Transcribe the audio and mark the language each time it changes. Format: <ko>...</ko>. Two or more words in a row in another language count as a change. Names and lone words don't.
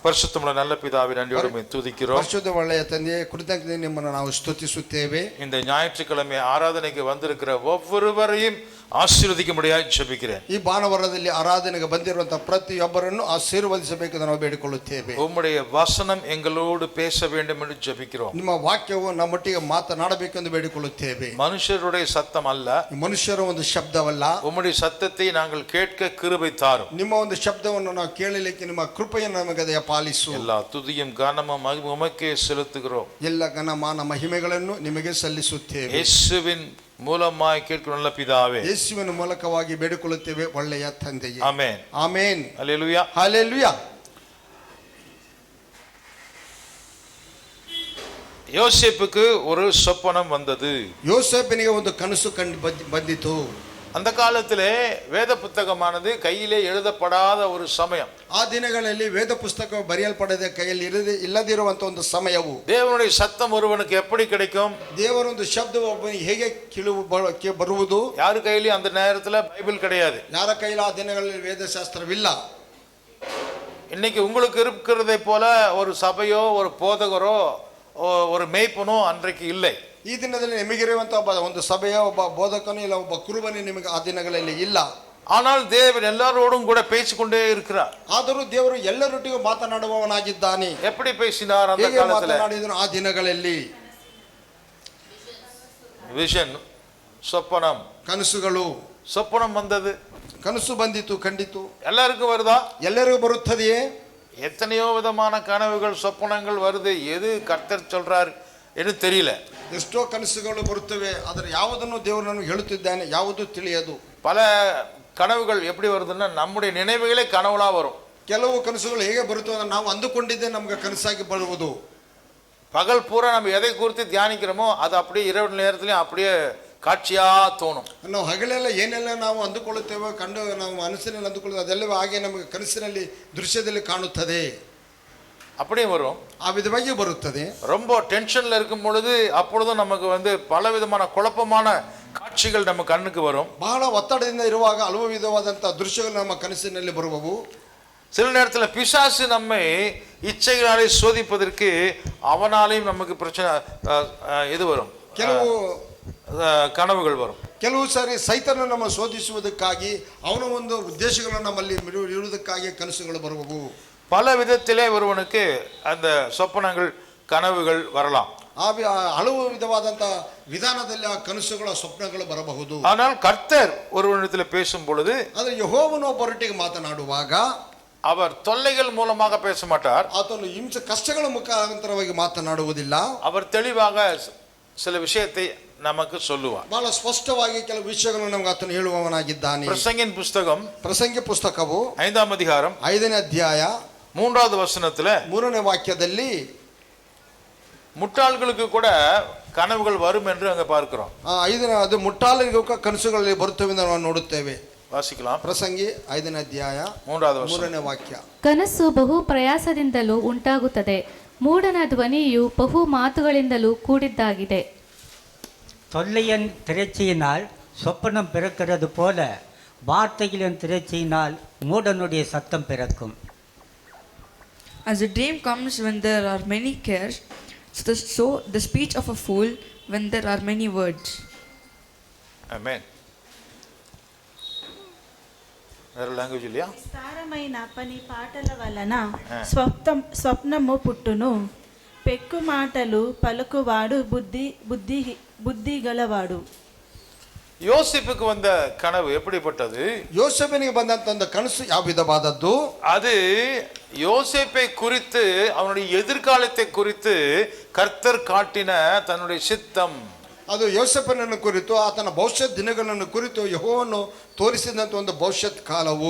<ta>ಪರಿಶುದ್ಧமுள்ள நல்ல பிதாவே நன்றியோடு துதிக்கிறோம்.</ta> <kn>ಪರಿಶುದ್ಧ ಒಳ್ಳೆಯ ತಂದೆಯೇ ಕೃತಜ್ಞತೆ ನಿಮ್ಮನ್ನು ನಾವು ಸ್ತುತಿಸುತ್ತೇವೆ.</kn> <ta>இந்த ஞாயிற்றுக்கிழமை ஆராதனைக்கு வந்திருக்கிற ஒவ்வொருவரையும் ஆசீர்வதிக்கும்படியாய் ஜெபிக்கிறேன்.</ta> <kn>ಈ ಭಾನುವಾರದಲ್ಲಿ ಆರಾಧನೆಗೆ ಬಂದಿರುವಂತಹ ಪ್ರತಿಯೊಬ್ಬರನ್ನು ಆಶೀರ್ವದಿಸಬೇಕೆಂದು ನಾವು ಬೇಡಿಕೊಳ್ಳುತ್ತೇವೆ.</kn> <ta>உம்முடைய வசனம் எங்களோடு பேச வேண்டும் என்று ஜெபிக்கிறோம்.</ta> <kn>ನಿಮ್ಮ ವಾಕ್ಯವು ನಮ್ಮೊಟ್ಟಿಗೆ ಮಾತನಾಡಬೇಕೆಂದು ಬೇಡಿಕೊಳ್ಳುತ್ತೇವೆ.</kn> <ta>மனுஷருடைய சத்தம் அல்ல,</ta> <kn>ಮನುಷ್ಯರ ಒಂದು ಶಬ್ದವಲ್ಲ.</kn> <ta>உம்முடைய சத்தத்தை நாங்கள் கேட்க கிருபை தாரும்.</ta> <kn>ನಿಮ್ಮ ಒಂದು ಶಬ್ದವನ್ನು ನಾವು ಕೇಳಲಿಕ್ಕೆ ನಿಮ್ಮ ಕೃಪೆಯನ್ನು ನಮಗೆ ದಯಪಾಲಿಸು.</kn> <ta>எல்லா துதியும் கனமும் மகிமையும் உமக்கே செலுத்துகிறோம்.</ta> <kn>ಎಲ್ಲ ಘನ ಮಾನ ಮಹಿಮೆಗಳನ್ನು ನಿಮಗೆ ಸಲ್ಲಿಸುತ್ತೇವೆ.</kn> <ta>இயேசுவின் மூலமாய் கேட்கிற நல்ல பிதாவே,</ta> <kn>ಯೇಸುವಿನ ಮೂಲಕವಾಗಿ ಬೇಡಿಕೊಳ್ಳುತ್ತೇವೆ ಒಳ್ಳೆಯ ತಂದೆಯೇ.</kn> <ta>ஆமென்.</ta> <kn>ಆಮೆನ್.</kn> <ta>ஹல்லேலூயா.</ta> <kn>ಹಲ್ಲೆಲೂಯಾ.</kn> <ta>யோசேப்புக்கு ஒரு சொப்பனம் வந்தது.</ta> <kn>யோசேப்பிನಿಗೆ ಒಂದು ಕನಸು ಬಂದಿತು.</kn> <ta>அந்த காலத்திலே வேத புத்தகமானது கையிலே எழுதப்படாத ஒரு சமயம்.</ta> <kn>ಆ ದಿನಗಳಲ್ಲಿ ವೇದ ಪುಸ್ತಕ ಬರೆಯಲ್ಪಡದೆ ಕೈಯಲ್ಲಿ ಇಲ್ಲದಿರುವಂತ ಒಂದು ಸಮಯವು.</kn> <ta>தேவனுடைய சத்தம் ஒருவனுக்கு எப்படி கிடைக்கும்?</ta> <kn>ದೇವರ ಒಂದು ಶಬ್ದ ಒಬ್ಬನಿಗೆ ಹೇಗೆ ಬರುವುದು?</kn> <ta>யார் கையிலும் அந்த நேரத்தில் பைபிள் கிடையாது.</ta> <kn>ಯಾರ ಕೈಯಲ್ಲಿ ಆ ದಿನಗಳಲ್ಲಿ ವೇದಶಾಸ್ತ್ರವಿಲ್ಲ.</kn> <ta>இன்னைக்கு உங்களுக்கு இருக்கிறதை போல ஒரு சபையோ ஒரு போதகரோ ஒரு மேய்ப்பனோ அன்றைக்கு இல்லை.</ta> <kn>ಈ ದಿನದಲ್ಲಿ ನಿಮಗಿರುವಂತಹ ಒಂದು ಸಭೆಯ ಒಬ್ಬ ಬೋಧಕನು ಇಲ್ಲ ಒಬ್ಬ ಕುರುಬನು ನಿಮಗೆ ಆ ದಿನಗಳಲ್ಲಿ ಇಲ್ಲ.</kn> <ta>ஆனால் தேவன் எல்லாரோடும் கூட பேசிக்கொண்டே இருக்கிறார்.</ta> <kn>ಆದರೂ ದೇವರು ಎಲ್ಲರೊಟ್ಟಿಗೂ ಮಾತನಾಡುವವನಾಗಿದ್ದಾನೆ.</kn> <ta>எப்படி பேசினார் அந்த காலத்துல?</ta> <kn>ಮಾತನಾಡಿದನು ಆ ದಿನಗಳಲ್ಲಿ.</kn> <ta>விஷன், சொப்பனம்,</ta> <kn>ಕನಸುಗಳು.</kn> <ta>சொப்பனம் வந்தது,</ta> <kn>ಕನಸು ಬಂದಿತು, ಖಂಡಿತು.</kn> <ta>எல்லாருக்கும் வருதா?</ta> <kn>ಎಲ್ಲರಿಗೂ ಬರುತ್ತದೆಯೇ?</kn> <ta>எத்தனையோ விதமான கனவுகள் சொப்பனங்கள் வருது. எது கர்த்தர் சொல்றார் என்று தெரியல.</ta> <kn>ಎಷ್ಟೋ ಕನಸುಗಳು ಬರುತ್ತವೆ, ಆದರೆ ಯಾವುದನ್ನು ದೇವರು ನನಗೆ ಹೇಳುತ್ತಿದ್ದಾನೆ ಯಾವುದು ತಿಳಿಯದು.</kn> <ta>பல கனவுகள் எப்படி வருதுன்னா நம்முடைய நினைவுகளே கனவுலா வரும்.</ta> <kn>ಕೆಲವು ಕನಸುಗಳು ಹೇಗೆ ಬರುತ್ತವೆ ಅಂದ್ರೆ ನಾವು ಅಂದುಕೊಂಡಿದ್ದೇ ನಮಗೆ ಕನಸಾಗಿ ಬರುವುದು.</kn> <ta>பகல் பூரா நம்ம எதை குறித்து தியானிக்கிறோமோ அது அப்படியே இரவு நேரத்திலையும் அப்படியே காட்சியா தோணும்.</ta> <kn>ನಾವು ಹಗಲೆಲ್ಲ ಏನೆಲ್ಲ ನಾವು ಅಂದುಕೊಳ್ಳುತ್ತೇವೆ, ಕಂಡು ನಾವು ಮನಸ್ಸಿನಲ್ಲಿ ಅಂದುಕೊಳ್ಳುತ್ತೇವೆ, ಅದೆಲ್ಲವೂ ಹಾಗೆ ನಮಗೆ ಕನಸಿನಲ್ಲಿ ದೃಶ್ಯದಲ್ಲಿ ಕಾಣುತ್ತದೆ.</kn> <ta>அப்படியே வரும்.</ta> <kn>ಆ ವಿಧವಾಗಿ ಬರುತ್ತದೆ.</kn> <ta>ரொம்ப டென்ஷன்ல இருக்கும் பொழுது அப்பொழுதும் நமக்கு பல விதமான குழப்பமான காட்சிகள் நம்ம கண்ணுக்கு வரும்.</ta> <kn>ಬಹಳ ಒತ್ತಡದಿಂದ ಇರುವಾಗ ಹಲವು ವಿಧವಾದಂತಹ ದೃಶ್ಯಗಳು ನಮ್ಮ ಕನಸಿನಲ್ಲಿ ಬರುವವು.</kn> <ta>சில நேரத்தில் பிசாசு நம்மை இச்சைகளாலே சோதிப்பதற்கு அவனாலையும் நமக்கு பிரச்சனை இது வரும்,</ta> <kn>ಕೆಲವು</kn> <ta>கனவுகள் வரும்.</ta> <kn>ಕೆಲವು ಸಾರಿ ಸೈತಾನ ನಮ್ಮ ಶೋಧಿಸುವುದಕ್ಕಾಗಿ ಅವನ ಒಂದು ಉದ್ದೇಶಗಳನ್ನು ನಮ್ಮಲ್ಲಿ ಇರುವುದಕ್ಕಾಗಿ ಕನಸುಗಳು ಬರುವವು.</kn> <ta>பல விதத்திலே ஒருவனுக்கு அந்த சொப்பனங்கள் கனவுகள் வரலாம்.</ta> <kn>ಹಲವು ವಿಧವಾದಂತಹ ವಿಧಾನದಲ್ಲಿ ಆ ಕನಸುಗಳ ಸ್ವಪ್ನಗಳು ಬರಬಹುದು.</kn> <ta>ஆனால் கர்த்தர் ஒருவனிடத்தில் பேசும் பொழுது,</ta> <kn>ಆದರೆ ಯೆಹೋವನು ಒಬ್ಬರೊಟ್ಟಿಗೆ ಮಾತನಾಡುವಾಗ</kn> <ta>அவர் தொல்லைகள் மூலமாக பேச மாட்டார்.</ta> <kn>ಆತನು ಹಿಂಸೆ ಕಷ್ಟಗಳ ಮುಖಾಂತರವಾಗಿ ಮಾತನಾಡುವುದಿಲ್ಲ.</kn> <ta>அவர் தெளிவாக சில விஷயத்தை நமக்கு சொல்லுவார்.</ta> <kn>ಬಹಳ ಸ್ಪಷ್ಟವಾಗಿ ಕೆಲವು ವಿಷಯಗಳನ್ನು ನಮಗೆ ಆತನು ಹೇಳುವವನಾಗಿದ್ದಾನೆ.</kn> <ta>பிரசங்கின் புஸ்தகம்</ta> <kn>ಪ್ರಸಂಗಿ ಪುಸ್ತಕವು</kn> <ta>5ஆம் அதிகாரம்</ta> <kn>5ನೇ ಅಧ್ಯಾಯ</kn> <ta>3வது வசனத்துல</ta> <kn>3ನೇ ವಾಕ್ಯದಲ್ಲಿ</kn> <ta>முட்டாள்களுக்கு கூட கனவுகள் வரும் என்று அங்க பார்க்கிறோம்.</ta> <kn>ಅದು ಮುಟ್ಟಾಳರಿಗೂ ಕನಸುಗಳಲ್ಲಿ ಬರುತ್ತವೆ ಎಂದು ನಾವು ನೋಡುತ್ತೇವೆ.</kn> <ta>வாசிக்கலாம்.</ta> <kn>ಪ್ರಸಂಗಿ 5ನೇ ಅಧ್ಯಾಯ 3ನೇ ವಾಕ್ಯ. ಕನಸು ಬಹು ಪ್ರಯಾಸದಿಂದಲೂ ಉಂಟಾಗುತ್ತದೆ, ಮೂಢನ ಧ್ವನಿಯು ಬಹು ಮಾತುಗಳಿಂದಲೂ ಕೂಡಿದ್ದಾಗಿದೆ.</kn> <ta>தொல்லையின் திரைச்சியினால் சொப்பனம் பிறக்கிறது போல வார்த்தைகளின் திரைச்சியினால் மூடனுடைய சத்தம் பிறக்கும்.</ta> <en>As a dream comes when there are many cares, so the speech of a fool when there are many words.</en> <te>Amen. వేరే లాంగ్వేజ్ ఇల్లా? విస్తారమైన పని పాటల వలన స్వప్నము పుట్టును, పెక్కు మాటలు పలుకువాడు బుద్ధి గలవాడు.</te> <ta>யோசேப்புக்கு வந்த கனவு எப்படிப்பட்டது?</ta> <kn>யோசேப்பினிಗೆ ಬಂದಂತ ಒಂದು ಕನಸು ಯಾವ ವಿಧವಾದದ್ದು?</kn> <ta>அது யோசேப்பை குறித்து, அவனுடைய எதிர்காலத்தை குறித்து கர்த்தர் காட்டின தன்னுடைய சித்தம்.</ta> <kn>ಅದು ಯೋಸೇಫನನ್ನು ಕುರಿತು ಆತನ ಭವಿಷ್ಯತ್ ದಿನಗಳನ್ನು ಕುರಿತು ಯೆಹೋವನು ತೋರಿಸಿದಂತ ಒಂದು ಭವಿಷ್ಯತ್ ಕಾಲವು.</kn>